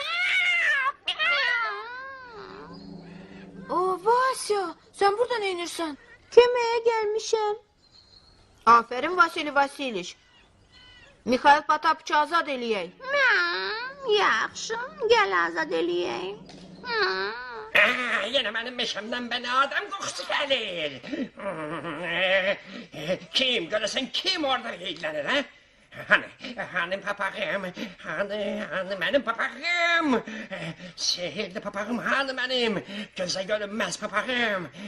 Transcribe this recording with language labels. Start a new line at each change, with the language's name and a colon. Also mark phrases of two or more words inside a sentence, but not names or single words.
Turkish: O, Vasya, sen burada ne inirsen?
Azerbaijani: Köməyə gəlmişəm. Aferin Vasili Vasiliç. Mikhail Potapıçı azad eləyək. Yaxşı, gəl azad eləyək.
Turkish: Yine benim meşemden bana adam kokusu gelir. Kim göresen kim orada ilgilenir ha? Hani papağım, hani benim papağım. Sihirli papağım hani benim, göze görünmez papağım.